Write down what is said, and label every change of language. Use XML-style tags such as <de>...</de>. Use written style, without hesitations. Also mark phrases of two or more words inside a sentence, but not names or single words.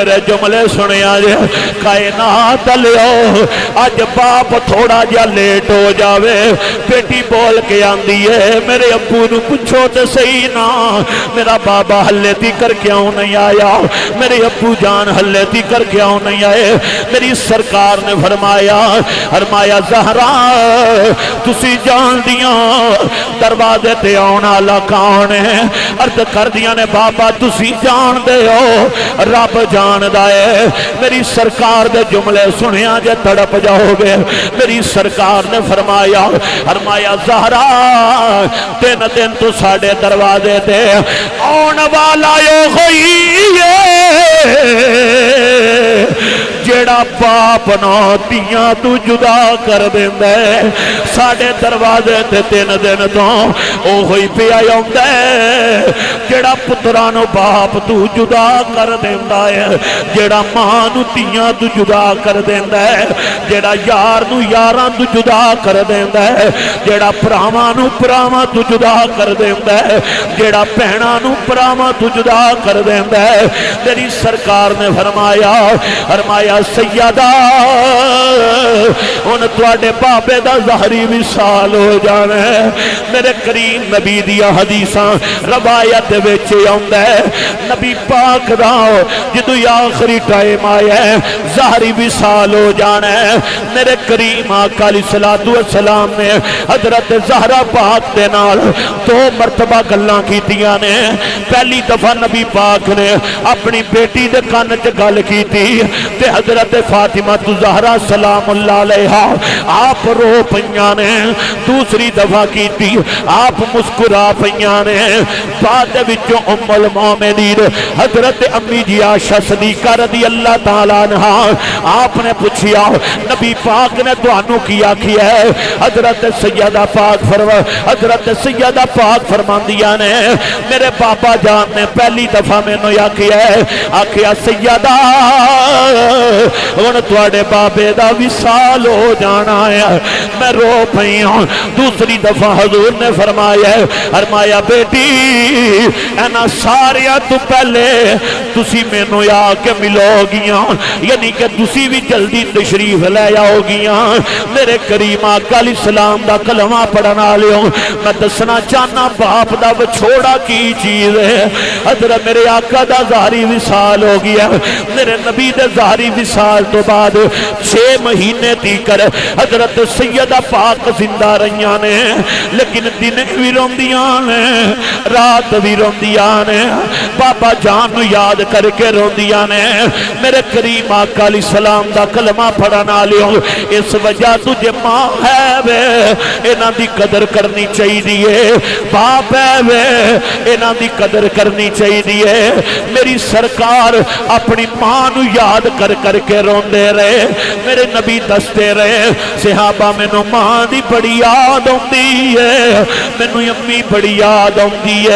<pa>میرے جملے سنے آجے کائنات لیو آج باپ تھوڑا جا لیٹ ہو جاوے بیٹی بول کے آندی ہے میرے ابو نو پوچھو تے صحیح نا میرا بابا ہلے تی کر کیوں نہیں آیا میرے ابو جان ہلے تی کر کیوں نہیں آئے میری سرکار نے فرمایا زہرا تسی جان دیاں دروازے تے آنا والا کون ہے؟ عرض کر دیا نے بابا تسی جان دے ہو، رب جاندا ہے۔ میری سرکار دے جملے سنیا جے تڑپ جاؤ گے۔ میری سرکار نے فرمایا زہرا 3 دن تو ساڑھے دروازے تے آن والا یو ہوئی ہے جیڑا باپ نہ تیاں تو جدا کر دیندا ہے۔ ساڑھے دروازے تے 3 دن تو او ہوئی پیا آوندا ہے جیڑا پتراں نو باپ تو جدا کر دیندا ہے، جیڑا ماں نو تیاں تو جدا کر دیندا ہے، جیڑا یار نو یاراں تو جدا کر دیندا ہے، جیڑا پراواں نو پراواں تو جدا کر دیندا ہے، جیڑا بہناں نو پراواں تو جدا کر دیندا ہے۔ تیری سرکار نے فرمایا سیدہ ان تواڈے بابے دا ظاہری وصال ہو جانا ہے۔ میرے کریم نبی دیا حدیثاں روایت وچ آوندا ہے نبی پاک دا جدوں آخری ٹائم آیا ہے ظاہری وصال ہو جانا ہے۔ میرے کریم آقا علیہ الصلوۃ والسلام نے حضرت زہرا پاک دے نال 2 مرتبہ گلاں کیتیاں نے۔ پہلی دفعہ نبی پاک نے اپنی بیٹی دے کان چ گل کیتی تے حضرت فاطمہ زہرا سلام اللہ علیہا آپ رو پئیاں نے۔ دوسری دفعہ کیتی آپ مسکرا پئیاں نے۔ بعد وچوں ام المومنین حضرت امی جی عائشہ صدیقہ رضی اللہ تعالی عنہا آپ نے پوچھیا نبی پاک نے تانوں کی آکھیا ہے؟ حضرت سیدہ پاک فرماندیاں نے میرے بابا جان نے پہلی دفعہ مینوں آکھیا ہے، آکھیا سیدہ ہن تواڈے بابے دا وصال ہو جانا ہے۔ میں رو پئی ہوں۔ دوسری دفعہ حضور نے فرمایا بیٹی اینا ساریاں تو پہلے تسی مینوں آ کے ملو گیاں، یعنی کہ تسی بھی جلدی تشریف لے آؤ گیاں۔ میرے کریم آقا علیہ السلام دا کلمہ پڑھن والےو میں دسنا چاہنا باپ دا وچھوڑا کی چیز ہے۔ حضرت میرے آقا دا ظاہری وصال ہو گیا۔ میرے نبی دے ظاہری وصال تو بعد 6 مہینے تیکر حضرت سیدہ پاک زندہ رہیاں نے، لیکن دن بھی روندیاں نے رات بھی روندیاں نے، بابا جان نو یاد کر کے روندیاں نے۔ میرے کریم آقا علیہ السلام دا کلمہ پڑھن والےو اس وجہ تجھے ماں ہے وے انہاں دی قدر کرنی چاہیے، باپ ہے وے انہاں دی قدر کرنی چاہیے۔ میری سرکار اپنی ماں نو یاد کر کے روندے رہے۔ میرے نبی دستے رہے صحابہ مینوں ماں دی بڑی یاد آندی ہے، مینوں امی بڑی یاد آندی ہے۔</pa>